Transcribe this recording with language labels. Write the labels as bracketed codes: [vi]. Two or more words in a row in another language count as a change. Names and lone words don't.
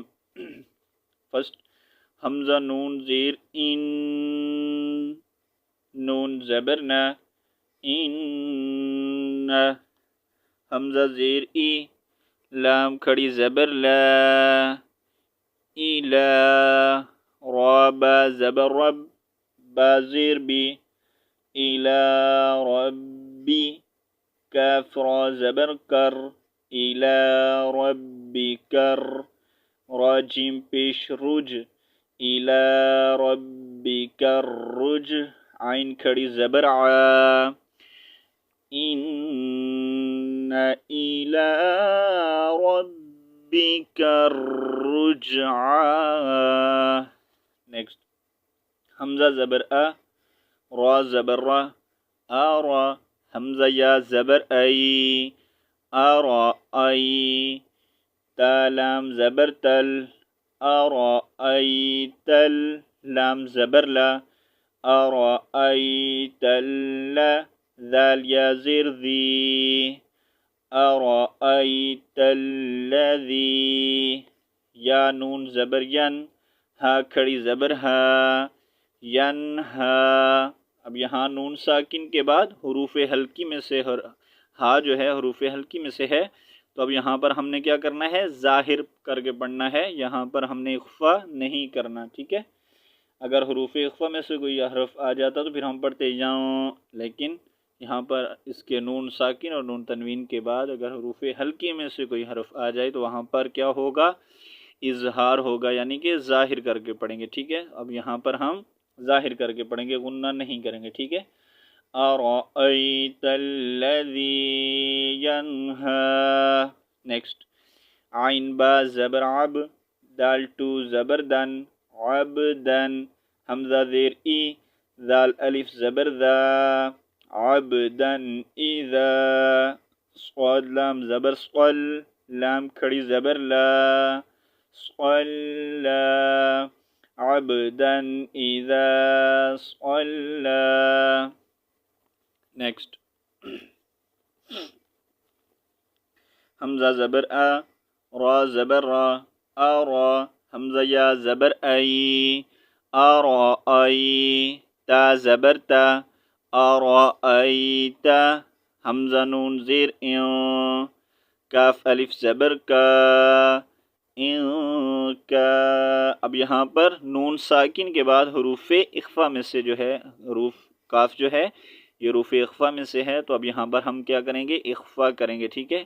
[ur] فرسٹ حمزہ نون زیر ان، نون زبر نا، ان، حمزہ زیر ای، لام کھڑی زبر لا، [ar] ایلا، [ur] را با زبر رب، با زیر بی، ایلا ربی، کاف را زبر کر، ایلا ربی کر، را جیم پیش رج، ایلا ربی کر رج، عین کھڑی زبر عا، [ar] ان ایلا ربک الرجعا۔ [ur] نیکسٹ حمزہ زبر ا، را زبر را، آرا، حمزہ یا زبر ای، آرا ای، تا لام زبر تل، آرا ای تل، لام زبر لا، آرا ای تل، ذال یا زیر ذی، [ar] أرأيت الذي، [ur] یا نون زبر ین، ہا کھڑی زبر ہا، ینہا۔ اب یہاں نون ساکن کے بعد حروف حلقی میں سے ہا جو ہے حروف حلقی میں سے ہے، تو اب یہاں پر ہم نے کیا کرنا ہے، ظاہر کر کے پڑھنا ہے، یہاں پر ہم نے اخفا نہیں کرنا، ٹھیک ہے۔ اگر حروف اخفا میں سے کوئی حرف آ جاتا تو پھر ہم پڑھتے یاں، لیکن یہاں پر اس کے نون ساکن اور نون تنوین کے بعد اگر حروف حلقی میں سے کوئی حرف آ جائے تو وہاں پر کیا ہوگا، اظہار ہوگا، یعنی کہ ظاہر کر کے پڑھیں گے، ٹھیک ہے۔ اب یہاں پر ہم ظاہر کر کے پڑھیں گے، غنہ نہیں کریں گے، ٹھیک ہے۔ [ar] أَرَأَيْتَ الَّذِي يَنْهَى۔ [ur] نیکسٹ عین با زبر عب، دال ٹو زبر دن، عبدن، حمزہ زیر ای، ذال الف زبر ذا، [ar] عبدن اذا، [ur] صاد لام زبر صل، لام کھڑی زبر لا، صلا، [ar] عبدن اذا صلا۔ [ur] نیکسٹ حمزہ زبر ا، را زبر را، آرا، حمزہ یا زبر ای، آرا ای، تا زبر تا، آرا ایتا، حمزہ نون زیر این، کاف الف زبر کا، ان کا۔ اب یہاں پر نون ساکن کے بعد حروف اخفا میں سے جو ہے حروف کاف جو ہے یہ حروف اخفا میں سے ہے، تو اب یہاں پر ہم کیا کریں گے؟ اخفا کریں گے، ٹھیک ہے.